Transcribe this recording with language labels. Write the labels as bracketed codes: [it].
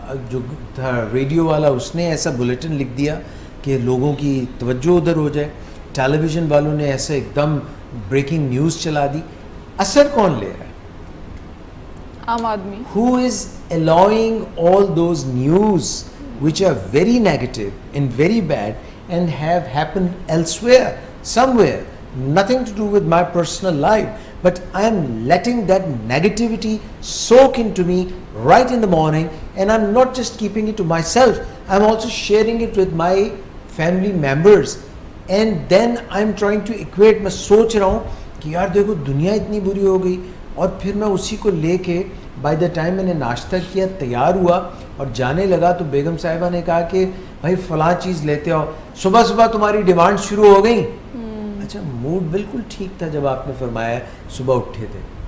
[hi] जो था रेडियो वाला, उसने ऐसा बुलेटिन लिख दिया कि लोगों की तवज्जो उधर हो जाए। टेलीविज़न वालों ने ऐसे एकदम ब्रेकिंग न्यूज़ चला दी। असर कौन ले रहा है? आम आदमी। [en] Who is allowing all those news which are very negative and very bad and have happened elsewhere, somewhere, nothing to do with my personal life, but I am letting that negativity soak into me right in the morning, and I'm not just keeping it to myself, I'm also sharing it with my family members, and then I'm trying to equate। [hi] मैं सोच रहा हूँ कि यार देखो दुनिया इतनी बुरी हो गई, और फिर मैं उसी को लेके बाय द टाइम मैंने नाश्ता किया, तैयार हुआ और जाने लगा, तो बेगम साहिबा ने कहा कि भाई फ़लाँ चीज़ लेते आओ। सुबह सुबह तुम्हारी डिमांड शुरू हो गई। अच्छा, मूड बिल्कुल ठीक था जब आपने फरमाया सुबह उठे थे।